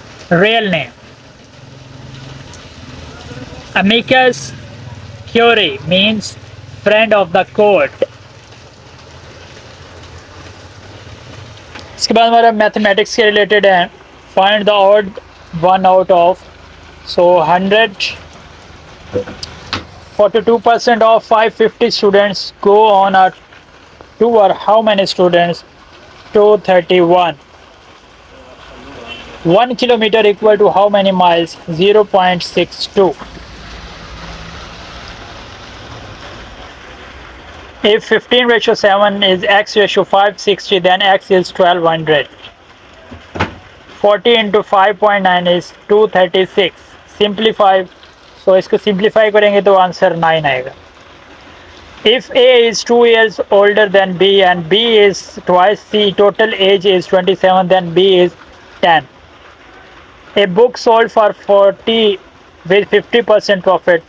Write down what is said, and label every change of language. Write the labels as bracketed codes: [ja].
[en] Real name. Amicus curiae means friend of the court. [ur] اس کے بعد ہمارا میتھمیٹکس کے ریلیٹڈ ہے. [en] Find the odd one out of. So 42% of 550 students go on a tour. How many students? 231. 1 kilometer equal to how many miles? 0.62. If 15:7 is x ratio 560, then x is 1200. 40 into 5.9 is 236. Simplify. [ur] So اس کو simplify کریں گے تو answer 9 آئے گا. [en] If A is 2 years older than B and B is twice C, total age is 27, then B is 10. A book sold for 40 with 50% profit.